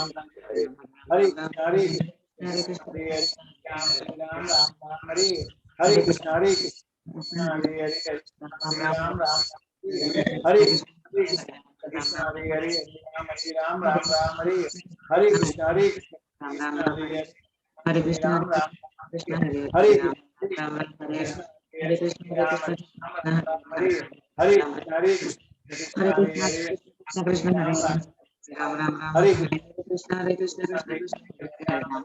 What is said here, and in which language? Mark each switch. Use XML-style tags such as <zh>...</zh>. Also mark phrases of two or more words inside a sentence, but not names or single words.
<sa>राम राम हरे हरे कृष्ण हरे कृष्ण हरे हरे राम राम राम राम हरे हरे कृष्ण हरे कृष्ण हरे हरे राम राम हरे कृष्ण कृष्ण हरे हरे राम राम राम हरे हरे कृष्ण हरे राम राम हरे कृष्ण कृष्ण हरे हरे राम राम राम हरे कृष्ण कृष्ण हरे राम हरे हरे कृष्ण कृष्ण हरे राम राम राम हरे कृष्ण कृष्ण कृष्ण हरे राम</sa>